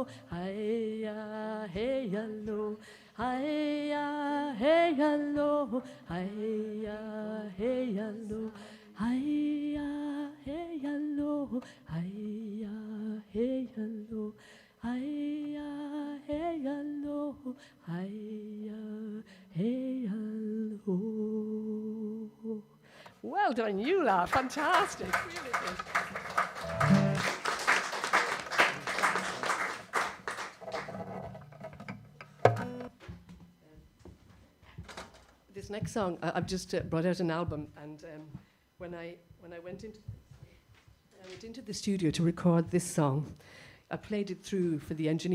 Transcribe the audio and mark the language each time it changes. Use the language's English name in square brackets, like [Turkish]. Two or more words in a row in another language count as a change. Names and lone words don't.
[English] Hi-ya, hey, hello. Hi-ya, hey, hello. Hi-ya, hey, hello. Hi-ya, hey, hello. Hi-ya, hey, hello. Hi-ya, hey, hello. Hi-ya, hey, hello. Well done, Eula. Fantastic. Really good. This next song, I've just brought out an album, and when I went into the studio to record this song, I played it through for the engineer.